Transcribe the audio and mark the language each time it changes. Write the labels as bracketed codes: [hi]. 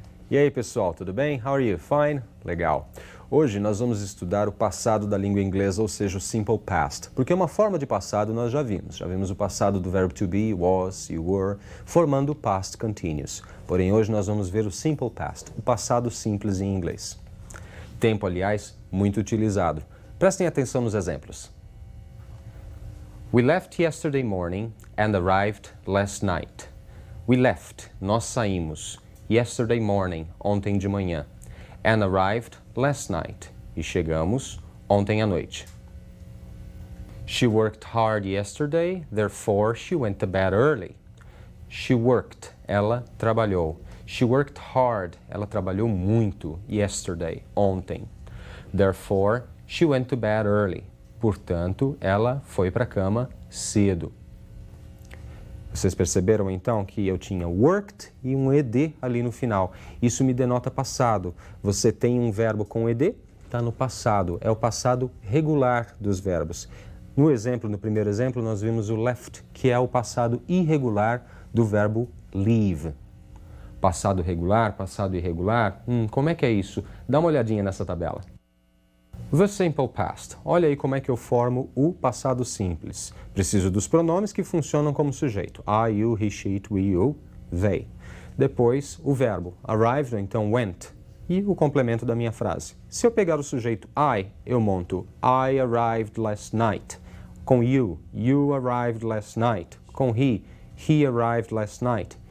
[pt] E aí, pessoal, tudo bem? [en] How are you? Fine? [pt] Legal. Hoje nós vamos estudar o passado da língua inglesa, ou seja, o simple past. Porque uma forma de passado nós já vimos. Já vimos o passado do verbo to be, was, you were, formando o past continuous. Porém, hoje nós vamos ver o simple past, o passado simples em inglês. Tempo, aliás, muito utilizado. Prestem atenção nos exemplos. [en] We left yesterday morning and arrived last night. We left, [pt] nós saímos. [en] Yesterday morning, [pt] ontem de manhã. [en] And arrived last night. [pt] E chegamos ontem à noite. [en] She worked hard yesterday, therefore she went to bed early. She worked, [pt] ela trabalhou. [en] She worked hard, [pt] ela trabalhou muito, yesterday, ontem. [en] Therefore, she went to bed early. [pt] Portanto, ela foi para a cama cedo. Vocês perceberam então que eu tinha worked e um ed ali no final. Isso me denota passado. Você tem um verbo com ed, está no passado. É o passado regular dos verbos. No exemplo, no primeiro exemplo, nós vimos o left, que é o passado irregular do verbo leave. Passado regular, passado irregular. Como é que é isso? Dá uma olhadinha nessa tabela. [en] The simple past. [pt] Olha aí como é que eu formo o passado simples. Preciso dos pronomes que funcionam como sujeito. [en] I, you, he, she, it, we, you, they. [pt] Depois, o verbo arrived, ou então went. E o complemento da minha frase. Se eu pegar o sujeito I, eu monto [en] I arrived last night. Com you, you arrived last night. Com he arrived last night.